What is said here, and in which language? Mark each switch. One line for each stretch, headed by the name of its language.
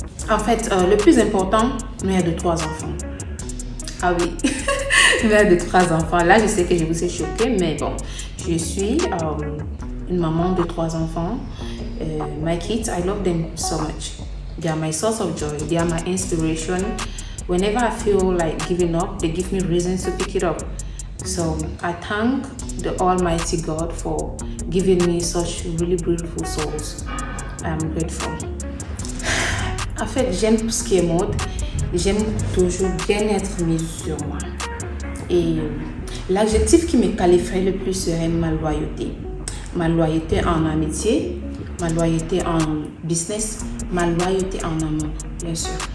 French: En fait, le plus important, mère de 3 enfants. Ah oui, mère de 3 enfants. Là, je sais que je vous ai choqué, mais bon, je suis une maman de 3 enfants.
English: My kids, I love them so much. They are my source of joy. They are my inspiration. Whenever I feel like giving up, they give me reasons to pick it up. So I thank the Almighty God for giving me such really beautiful souls. I am grateful.
French: En fait, j'aime tout ce qui est mode. J'aime toujours bien être mise sur moi. Et l'adjectif qui me qualifierait le plus serait ma loyauté. Ma loyauté en amitié, ma loyauté en business, ma loyauté en amour, bien sûr.